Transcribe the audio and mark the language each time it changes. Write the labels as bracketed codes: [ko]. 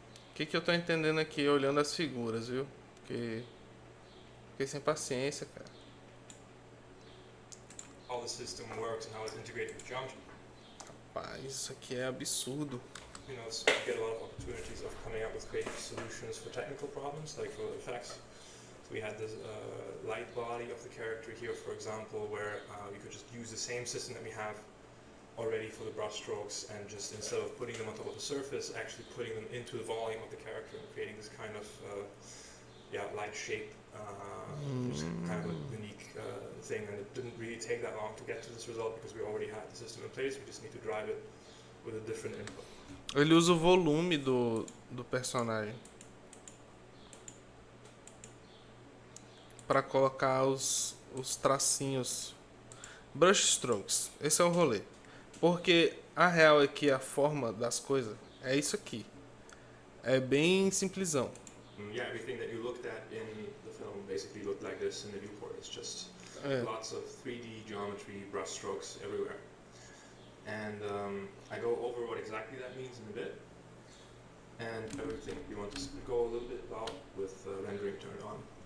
[pt] O que eu tô entendendo aqui olhando as figuras, viu? Porque fiquei sem paciência, cara. [en] how the system works and how it's integrated with geometry. [pt] Rapaz, isso aqui é absurdo. [en] You know, so you get a lot of opportunities of coming up with creative solutions for technical problems, like for effects. So we had this light body of the character here, for example, where we could just use the same system that we have already for the brush strokes, and just instead of putting them on top of the surface, actually putting them into the volume of the character and creating this kind of light shape, which is kind of a unique thing. And it didn't really take that long to get to this result because we already had the system in place. We just need to drive it with a different input. [pt] Ele usa o volume do personagem para colocar os tracinhos, brush strokes. Esse é o rolê. Porque a real é que a forma das coisas é isso aqui. É bem simplesão. [en] Yeah, everything that you looked at in the film basically looked like this in the viewport. It's just lots of 3D geometry, brush strokes everywhere. And I go over what exactly that means in a bit. And everything we want to go a little bit about with rendering turned on.